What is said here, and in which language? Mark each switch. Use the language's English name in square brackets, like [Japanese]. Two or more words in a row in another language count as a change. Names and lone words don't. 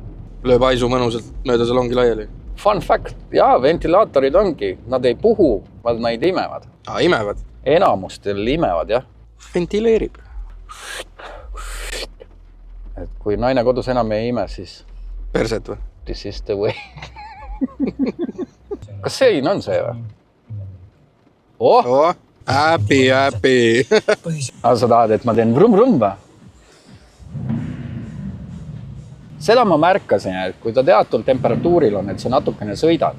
[Estonian] Lööb aisu mõnusalt mööda salongi laiali. [English] Fun fact. [Estonian] Jaa, ventilaatorid ongi. Nad ei puhu, vaid nad imevad. Imevad? Enamustel imevad, jah. Ventileerib. Et kui naine kodus enam ei ime, siis... Perset või? [English] This is the way. [Estonian] Kas see on see või? Happy. Aga sa tahad, et ma teen vrum-vrum või? Seda ma märkasin, et kui ta teatul temperatuuril on, et sa natukene sõidad,